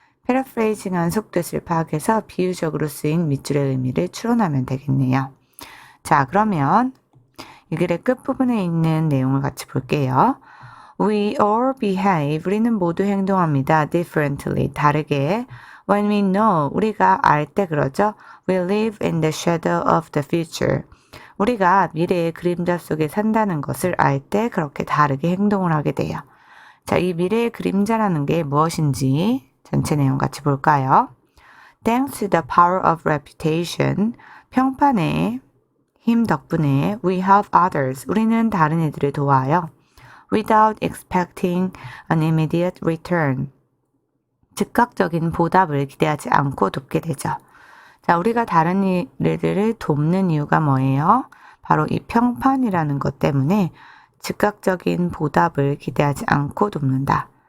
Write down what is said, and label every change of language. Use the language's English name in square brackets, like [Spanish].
[Korean] 패러프레이징한 속뜻을 파악해서 비유적으로 쓰인 밑줄의 의미를 추론하면 되겠네요. 자, 그러면 이 글의 끝부분에 있는 내용을 같이 볼게요. [English] We all behave, [Korean] 우리는 모두 행동합니다. [English] differently, [Korean] 다르게. [English] When we know, [Korean] 우리가 알 때 그러죠. [English] We live in the shadow of the future. [Korean] 우리가 미래의 그림자 속에 산다는 것을 알 때 그렇게 다르게 행동을 하게 돼요. 자, 이 미래의 그림자라는 게 무엇인지 전체 내용 같이 볼까요? [English] Thanks to the power of reputation, [Korean] 평판의 힘 덕분에 [English] we help others, [Korean] 우리는 다른 이들을 도와요. [English] Without expecting an immediate return, [Korean] 즉각적인 보답을 기대하지 않고 돕게 되죠. 자, 우리가 다른 이들을 돕는 이유가 뭐예요? 바로 이 평판이라는 것 때문에 즉각적인 보답을 기대하지 않고 돕는다.